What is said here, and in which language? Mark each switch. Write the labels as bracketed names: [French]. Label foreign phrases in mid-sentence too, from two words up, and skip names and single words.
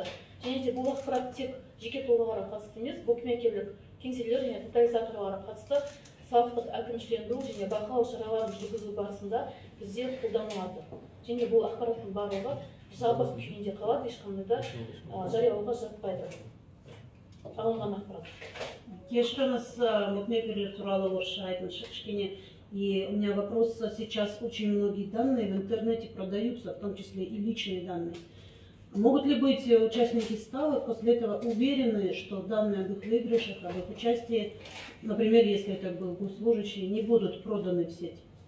[Kazakh] Және де бұл ақпарат тек жеке тұлғаларға қатысты емес, букмекерлік кеңселер және тотализаторларға қатысты салықтық әкімшілендіру және бақылау шараларын жүргізу барысында бізде қолданылады. Және бұл ақпараттың барлығы жабық күйінде қалады, ешқандай да жариялауға жатпайды. Алынған ақпарат. Кешіріңіз, букмекерлер туралы орысша айтыңызшы кішкене. [Russian] И у меня вопрос: сейчас очень многие данные в интернете продаются, в том числе и личные данные. Могут ли быть участники ставок после этого уверены, что данные об их выигрышах, об их участии, например, если это был госслужащий, не будут проданы в сеть?